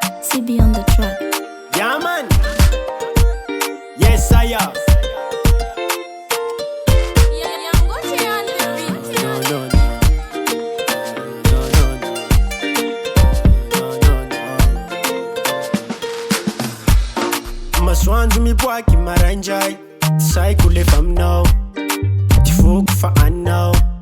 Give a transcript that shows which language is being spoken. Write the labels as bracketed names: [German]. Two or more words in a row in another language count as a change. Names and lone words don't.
[English] CB on the track. Yeah, man. Yes, I am. [Malagasy] Masoandro miboaky maraindray, saiko lefa aminao, ty foko fa anao.